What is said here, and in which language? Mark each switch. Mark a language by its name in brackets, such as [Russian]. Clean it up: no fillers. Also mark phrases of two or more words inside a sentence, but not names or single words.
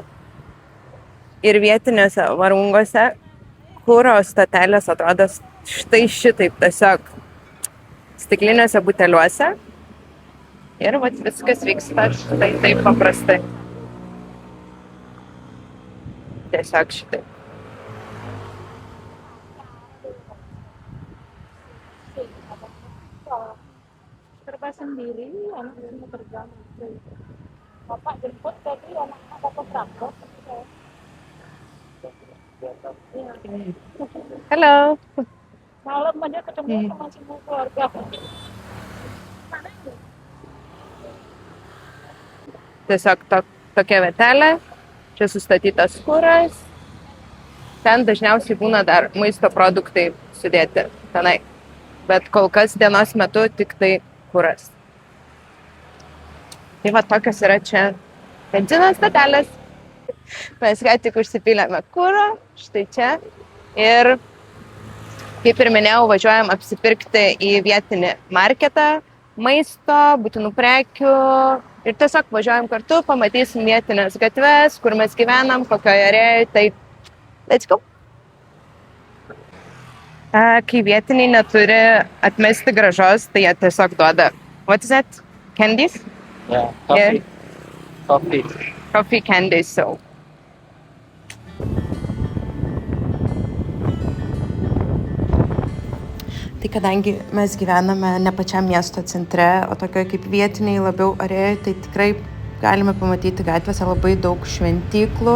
[Lithuanian] Ir vietiniuose Varungose kuro stotelės atrodo štai šitaip, tiesiog stikliniuose buteliuose. Ir vat viskas vyksta štai taip paprastai. Tiesiog šitaip. [Indonesian] Serba sendiri, anak semua kerja. Bapak jemput tadi anak-anak bapak berangkat. Hello. Malam aja ketemu sama semua keluarga. [Lithuanian] Tiesiog tokia vietelė, čia sustatytas kuras, ten dažniausiai būna dar maisto produktai sudėti tenai, bet kol kas dienos metu tik tai kuras. Tai va tokios yra čia benzino stotelės. Mes ką tik užsipylėme kuro, štai čia. Ir, kaip ir minėjau, važiuojam apsipirkti į vietinį marketą, maisto, būtinų prekių. Ir tiesiog važiuojam kartu, pamatysim vietinės gatves, kur mes gyvenam, kokioje arėje. Tai, [English] let's go. [Lithuanian] Kai vietiniai neturi atmesti grąžos, tai jie tiesiog duoda. [English] What is that? Candies? Yeah, coffee. Yeah. Coffee. Coffee candies, so. [Lithuanian] Tai kadangi mes gyvename ne pačiam miesto centre, o tokioje kaip vietiniai labiau arėje, tai tikrai galime pamatyti gatvėse labai daug šventyklų.